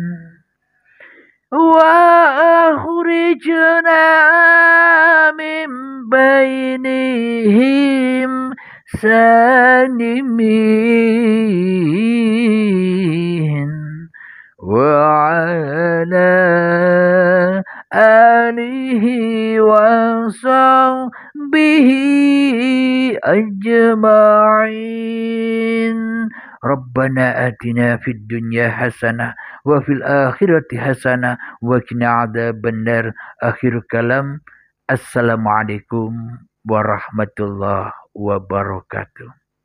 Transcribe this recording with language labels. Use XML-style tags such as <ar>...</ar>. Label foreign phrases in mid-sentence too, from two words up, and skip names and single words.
<ar>وأخرجنا من بينهم سالمين وعلى آله وصحبه أجمعين. ربنا آتنا في الدنيا حسنة وفي الآخرة حسنة وقنا عذاب النار. آخر الكلام. السلام عليكم ورحمة الله وبركاته.</ar>